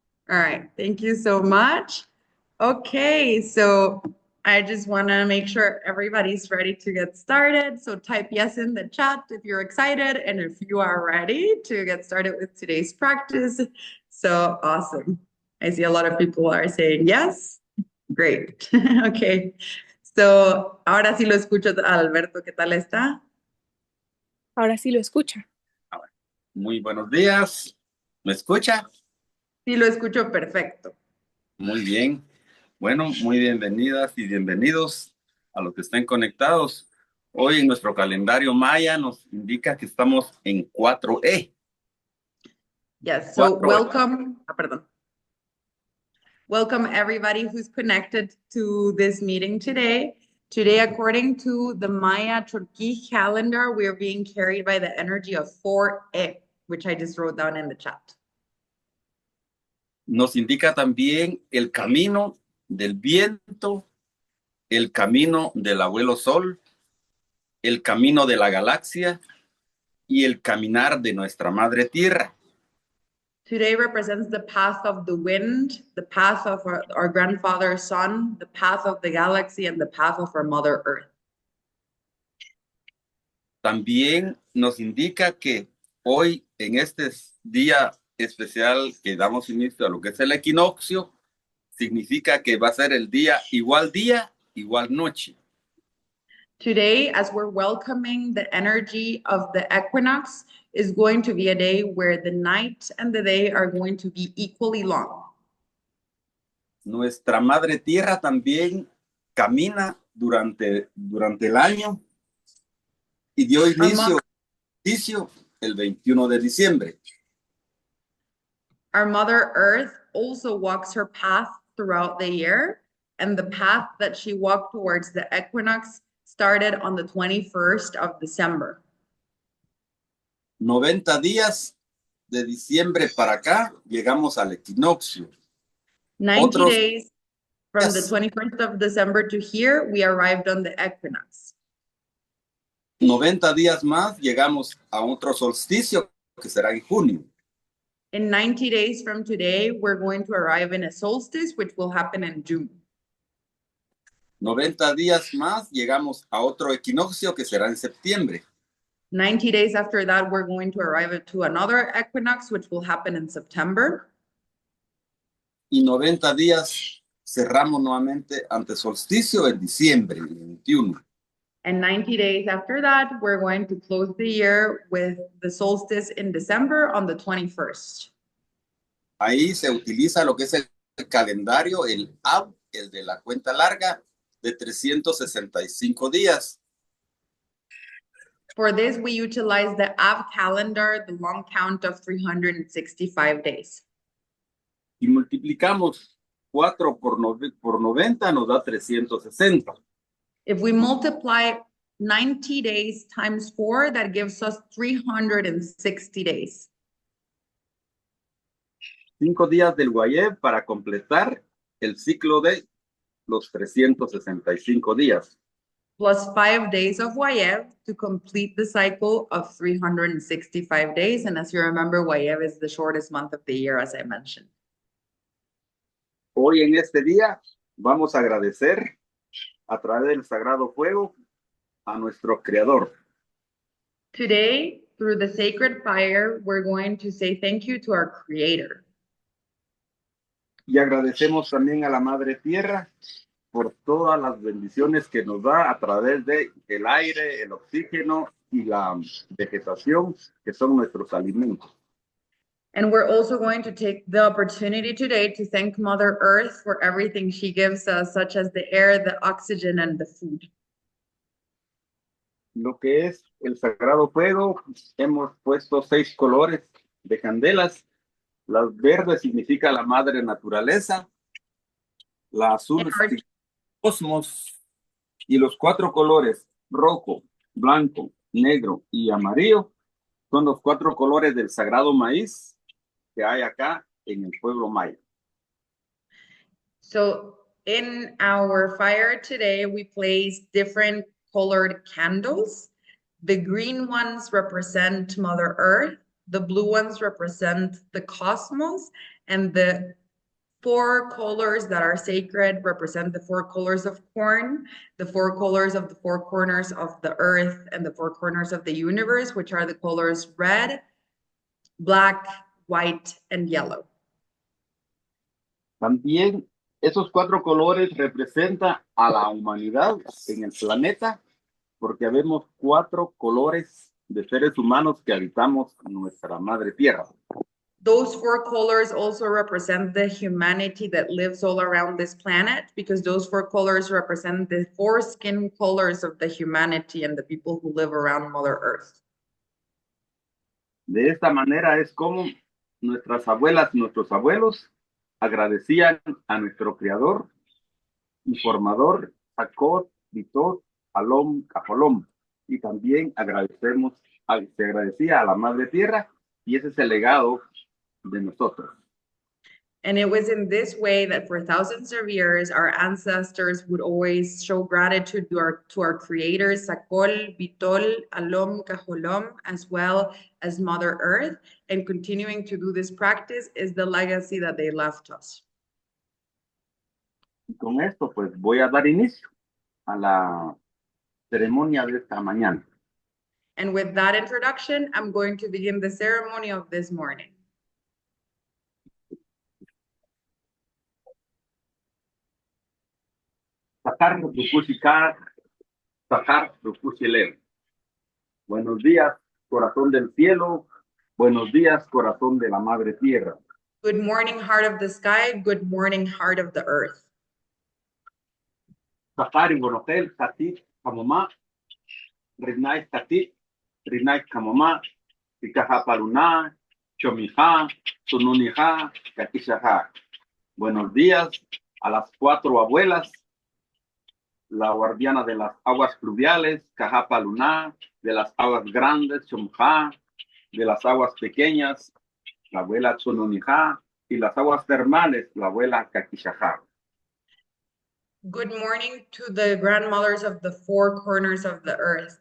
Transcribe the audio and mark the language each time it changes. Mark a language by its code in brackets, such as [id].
[en] All right, thank you so much. Okay, so I just want to make sure everybody's ready to get started. So type yes in the chat if you're excited and if you are ready to get started with today's practice. So awesome. I see a lot of people are saying yes. Great. Okay. [es] So ahora sí lo escucho a Alberto. ¿Qué tal está? Ahora sí lo escucha. Muy buenos días. ¿Me escucha? Sí, lo escucho perfecto. Muy bien. Bueno, muy bienvenidas y bienvenidos a los que estén conectados. Hoy en nuestro calendario maya nos indica que estamos en 4E. [en] Yes, so 4E. welcome. [es] Perdón. [en] Welcome everybody who's connected to this meeting today. Today, according to the Maya Turkey calendar, we are being carried by the energy of 4E, which I just wrote down in the chat. [es] Nos indica también el camino del viento, el camino del abuelo sol, el camino de la galaxia y el caminar de nuestra madre tierra. [en] Today represents the path of the wind, the path of our grandfather sun, the path of the galaxy, and the path of our mother earth. [es] También nos indica que hoy, en este día especial que damos inicio a lo que es el equinoccio, significa que va a ser el día, igual noche. [en] Today, as we're welcoming the energy of the equinox, is going to be a day where the night and the day are going to be equally long. [es] Nuestra madre tierra también camina durante el año y dio inicio el 21 de diciembre. [en] Our mother earth also walks her path throughout the year, and the path that she walked towards the equinox started on the 21st of December. [es] 90 días de diciembre para acá llegamos al equinoccio. [en] 90 [es] Otros [en] days from the [es] días, [en] 21st of December to here, we arrived on the equinox. [es] 90 días más llegamos a otro solsticio que será en junio. [en] In 90 days from today, we're going to arrive in a solstice, which will happen in June. [es] 90 días más llegamos a otro equinoccio que será en septiembre. [en] 90 days after that, we're going to arrive to another equinox, which will happen in September. [es] Y 90 días cerramos nuevamente ante solsticio en diciembre, el 21. [en] And 90 days after that, we're going to close the year with the solstice in December on the 21st. [es] Ahí se utiliza lo que es el calendario, el AB, el de la cuenta larga, de 365 días. [en] For this, we utilize the Av calendar, the long count of 365 days. [es] Y multiplicamos 4 por 90 nos da 360. [en] If we multiply 90 days times 4, that gives us 360 days. [es] 5 días del Guayeb para completar el ciclo de los 365 días. [en] Plus 5 days of Wayev to complete the cycle of 365 days. And as you remember, Wayev is the shortest month of the year, as I mentioned. [es] Hoy en este día vamos a agradecer a través del sagrado fuego a nuestro Creador. [en] Today, through the sacred fire, we're going to say thank you to our Creator. [es] Y agradecemos también a la Madre Tierra por todas las bendiciones que nos da a través de el aire, el oxígeno y la vegetación, que son nuestros alimentos. [en] And we're also going to take the opportunity today to thank Mother Earth for everything she gives us, such as the air, the oxygen, and the food. [es] Lo que es el sagrado fuego, hemos puesto 6 colores de candelas. Las verdes significa la madre naturaleza, la azul significa el cosmos, y los 4 colores, rojo, blanco, negro y amarillo, son los 4 colores del sagrado maíz, que hay acá en el pueblo maya. [en] So in our fire today, we place different colored candles. The green ones represent Mother Earth, the blue ones represent the cosmos, and the four colors that are sacred represent the four colors of corn, the four colors of the four corners of the earth, and the four corners of the universe, which are the colors red, black, white, and yellow. [es] También esos cuatro colores representan a la humanidad en el planeta, porque vemos cuatro colores de seres humanos que habitamos nuestra madre tierra. [en] Those four colors also represent the humanity that lives all around this planet, because those four colors represent the four skin colors of the humanity and the people who live around Mother Earth. [es] De esta manera es como nuestras abuelas y nuestros abuelos agradecían a nuestro creador y formador, Jacob, Vitot, Alom, Cafolom. Y también se agradecía a la Madre Tierra, y ese es el legado de nosotros. [en] And it was in this way that for thousands of years, our ancestors would always show gratitude to our creators, Sakol, Bitol, Alom, Kaholom, as well as Mother Earth. And continuing to do this practice is the legacy that they left us. [es] Y con esto, pues voy a dar inicio a la ceremonia de esta mañana. [en] And with that introduction, I'm going to begin the ceremony of this morning. [quc] Sakar Rukushikar, Sakar Rukushiler. [es] Buenos días, corazón del cielo. Buenos días, corazón de la Madre Tierra. [en] Good morning, heart of the sky. Good morning, heart of the earth. [quc] Sakari Bonotel, Katit, Kamoma, Rinai Katit, Rinai Kamoma, Ikaha Paluna, Chomija, Sununija, Kakishaha. [es] Buenos días a las cuatro abuelas, la guardiana de las aguas pluviales, Cajapa Luna, de las aguas grandes, Chomja, de las aguas pequeñas, la abuela Tsununija, y las aguas termales, la abuela Kakishaha. [en] Good morning to the grandmothers of the four corners of the earth.